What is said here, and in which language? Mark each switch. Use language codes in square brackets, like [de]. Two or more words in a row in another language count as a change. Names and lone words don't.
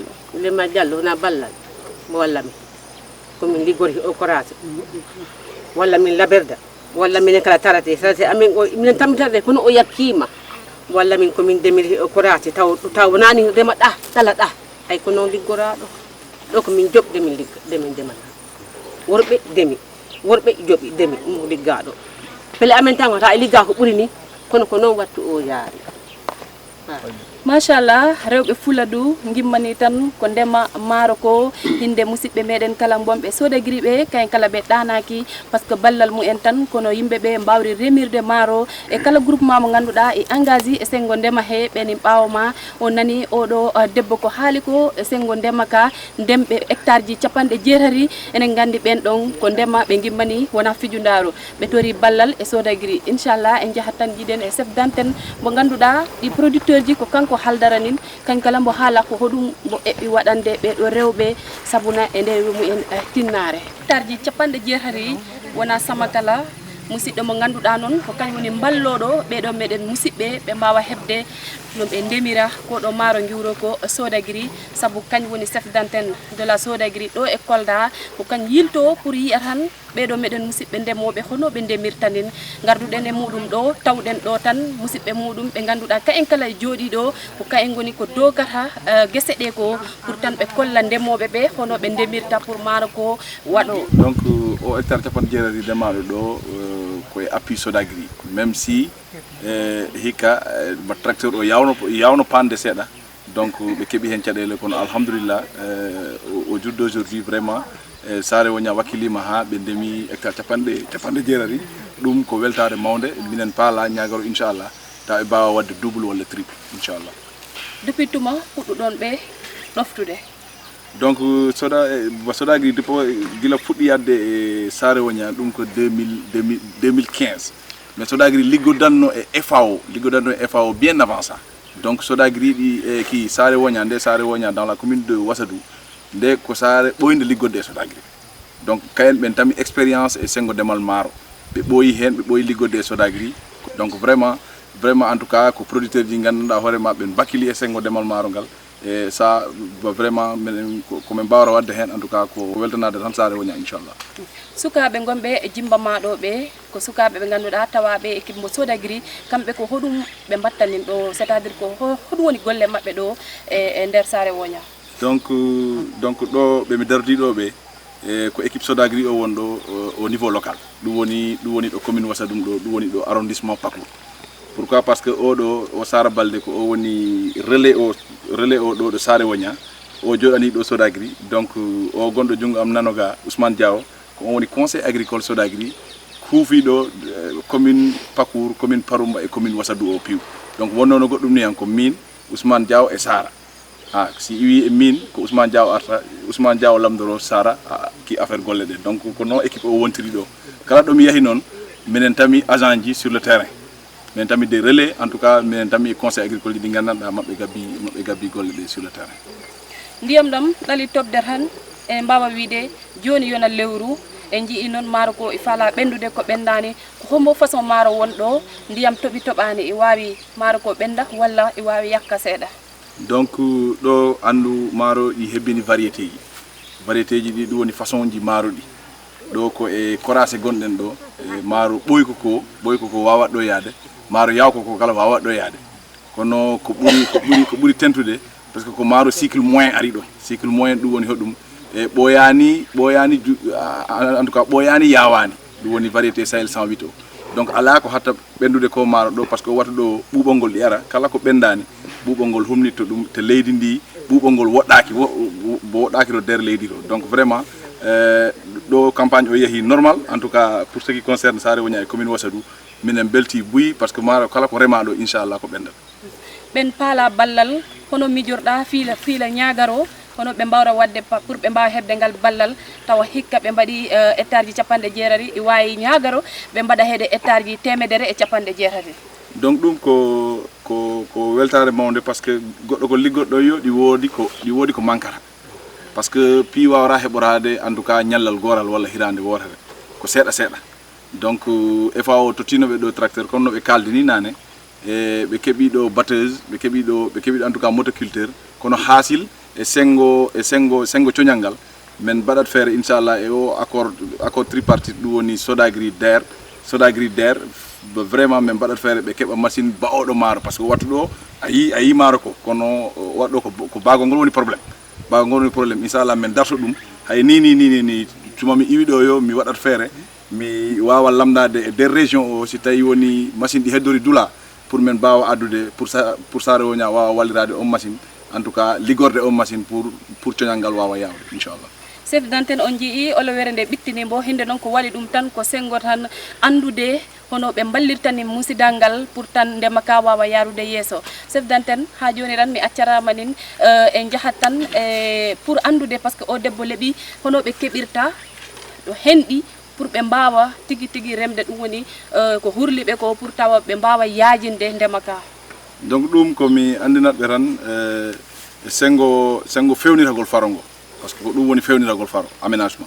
[ff] Souleymane Diallo wona ballal mo walla min komin liggori o korase walla min labirda walla minen kala tarate amin minen tammitate kono o yakkima walla min komin demiri o korase taw wonani rema ɗa tala ɗa ay ko noon liggoraɗo ɗo komin joɓde min demin demal worɓe demi worɓe joɓi demi ɗum liggaɗo pele amen tan wata e ligga ko ɓuuri ni kono ko non wattu o yaari machallah rewɓe fuladu gimmani tan ko ndema maaro ko hinde musidɓe meɗen kala bonɓe sodagiri ɓe kayen kala ɓe ɗanaki [fr] par ce que [ff] ballal mumen tan kono yimɓeɓe mbawri remirde maaro e kala groupement mo ganduɗa e engagé e sengo ndema he ɓeni ɓawma o nani oɗo debbo ko haali ko e sengo ndema ka ndemɓe hectare ji capanɗe jeetati enen gandi ɓen ɗon ko ndema ɓe gimmani wona fijundaru ɓe tori ballal e sodagiri inchallah en jahat tan jiɗen e [fr] chef d'antenne [ff] mo ganduɗa ɗi producteur ji ko kanko haldaranin kan kala mbo haala ko hoɗum mbo eɓɓi waɗande ɓeɗo rewɓe sabuna e nder mumen tinnare hectare ji capanɗe jeetati wona samakala musidɗo mo ganduɗa noon ko kañum woni balloɗo ɓeɗo meɗen musidɓe ɓe mbawa hebde no ɓe ndemira koɗo maaro giwro ko sodagiri saabu kañum woni [fr] chef d'antenne de la sodagiri [ff] ɗo e Kolda ko kañum yilto pour yiya tan ɓeɗo meɗen musidɓe ndemoɓe hono ɓe ndemirtanin garduɗen e muɗum ɗo tawɗen ɗo tan musidɓe muɗum ɓe ganduɗa ka en kala jooɗi ɗo ko ka en goni ko dogata guese ɗe ko pour tan ɓe kolla ndemoɓe ɓe hono ɓe ndemirta pour maaro ko waɗo donc o hectare capanɗe jeetati ndemaɗo ɗo koye appui sodagri [fr] même si [ff] hikka mo tracteur o yawno pande seeɗa donc ɓe keeɓi hen caɗele kono alhamdulillah [fr] au jour d'aujourd'hui vraiment [ff] Saare Woña wakkilima ha ɓe ndemi hectare capanɗe jeetati ɗum ko weltare mawde minen paala ñagaro inchallah taw ɓe mbawa wadde double walla triple inchallah depuis tuma puɗɗuɗon ɓe ɗoftude donc sodagri gila fuɗɗi yadde e Saare Woña ɗum ko 2015 mais sodagri liggodanno e FAO [fr] bien avant ça donc [ff] sodagri ɗi ki Saare Woña [fr] dans la commune de Wassadou [ff] nde ko saare ɓoyde liggodde e sodagri donc kayen ɓen tami expérience e sengo ndemal maaro ɓe ɓooyi liggodde e sodagri [fr] donc vraiment en tout cas [ff] ko producteur ji ganduɗa hoorema ɓen bakkili e sengo ndemal maaro ngal e [fr] ça vraiment [ff] minen komin mbawra wadde hen [fr] en tout cas [ff] ko weltanade tan Saare Woña inchallah sukaɓe gonɓe e jimba maɗo ɓe ko sukaɓe ɓe ganduɗa tawaɓe équipe mo sodagri kamɓe ko hoɗum ɓe battanin ɗo [fr] c'est à dire [ff] ko hoɗum woni golle mabɓe ɗo e nder Saare Woña donc ɗo ɓe mi dardiɗo ɓe ko équipe sodagri o won ɗo [fr] au niveau local [ff] ɗum woni ɗo commune Wassadou ɗum woni ɗo arrondissement Pakour [fr] pourquoi parce que [ff] oɗo o Sara Balde ko o woni relais o ɗo ɗo Saare Woña o joɗani ɗo sodagri donc o gonɗo jungo am nanoga Ousmane Diaw ko on woni [fr] conseil agricole [ff] sodagri huufiɗo commune Pakour commune Paroumba e commune Wassadou o piiw donc wonno no goɗɗum ni hen ko min Ousmane Diaw e Sara si wi e min ko Ousmane Diaw arta Ousmane Diaw lamdoro Sara ki affaire golle ɗe donc ko non équipe o wontiri ɗo kala ɗo mi yahi noon minen tami agent ji [fr] sur le terrain [ff] minen tami [fr] des relais en tout cas [ff] minen tami [fr] conseil agricole [ff] ji ɗi gandanɗa maɓɓe gabbi golle ɗe [fr] sur le terrain [ff] ndiyam ɗam ɗali tobde tan e mbawa wiide joni yona lewru en jii noon maaro ko e faala ɓendude ko ɓendani ko hombo façon maaro won ɗo ndiyam toɓi toɓani e wawi maaro ko ɓenda walla e wawi yakka seeɗa donc ɗo andu maaro ɗi hebbini variété ji ɗi ɗum woni façon ji maaro ɗi ɗo ko e korase gonɗen ɗo e maaro ɓoyko ko wawat ɗo yaade maaro yawko ko kala wawat ɗo yaade kono ko ɓuri tentude [fr] par ce que [ff] ko maaro [fr] cycle moyen [ff] ari ɗo [fr] cycle moyen [ff] ɗum woni hoɗum e ɓoyani [fr] en tout cas [ff] ɓoyani yawani ɗum woni variété Sahel 108 o donc ala ko hatta ɓendude ko maaro ɗo [fr] par ce que [ff] wata ɗo ɓuuɓol ngol ɗi ara kala ko ɓendani ɓuuɓol ngol humnitto ɗum te leydi ndi ɓuuɓol ngol woɗɗaki bo woɗɗaki ɗo nder leydi ɗo [fr] donc vraiment [ff] ɗo campagne o yeehi [fr] normal en tout cas pour ce qui concerne [ff] Saare Woña e commune Wassadou minen belti buyi [fr] par ce que [ff] maaro kala ko remaɗo inchallah ko ɓendata ɓen paala ballal hono mijorɗa fiila ñagaro hono ɓe mbawra wadde pour ɓe mbawa hebde ngal ballal tawa hikka ɓe mbaɗi hectare ji capanɗe jeetati e wawi ñagaro ɓe mbaɗa heede hectare ji temedere e capanɗe jeetati donc ɗum ko weltare mawde [fr] par ce que [ff] goɗɗo ko liggoɗɗo yo ɗi woodi ko mankata [fr] par ce que [ff] pi wawra heɓorade [fr] en tout cas [ff] ñallal goral walla hirande wotere ko seeɗa donc FAO tottinoɓe ɗo [fr] tracteur comme [ff] no ɓe kaldini nane e ɓe keeɓi ɗo batteuse ɓe keeɓi ɗo [fr] en tout cas motoculteur [ff] kono haasil e sengo coñal ngal men mbaɗat feere inchallah e o [fr] accord tripartite [ff] ɗum woni sodagri DER vraiment men mbaɗat feere ɓe keɓa machine baoɗo maaro [fr] par ce que [ff] wattu ɗo a yi maaro ko kono waɗɗo ko bagol ngol woni probléme inchallah men darto ɗum hay ni tuma mi iwi ɗo yo mi waɗat feere mi wawa lamdade [fr] des régions [ff] o si tawi woni machine ɗi heddori dula pour men mbawa addude pour Saare Woña wawa wallirade on machine [fr] en tout cas [ff] ligorde on machine pour coñal ngal wawa yawde inchallah. [fr] chef d'antenne [ff] on jii olowere nde ɓittini mbo hinde noon ko waɗi ɗum tan ko sengo tan andude hono ɓe ballirtani musidal ngal pour tan ndema ka wawa yarude yeeso. [fr] chef d'antenne [ff] ha joni tan mi accarama nin en jahat tan pour andude [fr] par ce que [ff] o debbo leeɓi hono ɓe keɓirta ɗo henɗi pour ɓe mbawa tigui tigui remde ɗum woni ko hurliɓe ko pour tawa ɓe mbawa yaajinde ndema ka. donc ɗum komi andinatɓe tan sengo fewnitagol faro ngo [fr] par ce que [ff] ko ɗum woni fewnitagol faro aménagement.